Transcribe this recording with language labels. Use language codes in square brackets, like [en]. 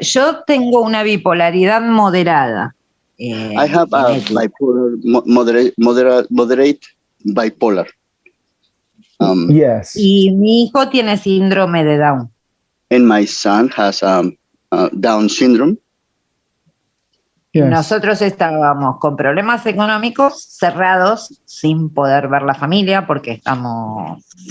[es] Yo tengo una bipolaridad moderada. [en] I have a bipolar, moderate bipolar. Yes. [es] Y mi hijo tiene síndrome de Down. [en] And my son has Down syndrome. Yes. [es] Nosotros estábamos con problemas económicos, cerrados, sin poder ver la familia porque estamos